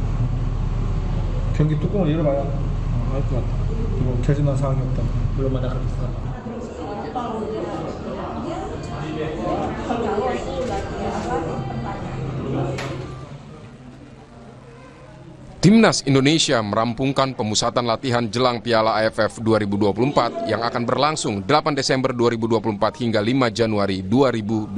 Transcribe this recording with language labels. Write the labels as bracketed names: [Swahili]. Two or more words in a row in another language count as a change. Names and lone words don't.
[Korean] 경기 뚜껑을 열어봐야 알 것 같아. 그리고 결정난 상황이 없다. [Indonesian] belum ada keputusan. Timnas Indonesia merampungkan pemusatan latihan jelang Piala AFF 2024 yang akan berlangsung 8 Desember 2024 hingga 5 Januari 2025.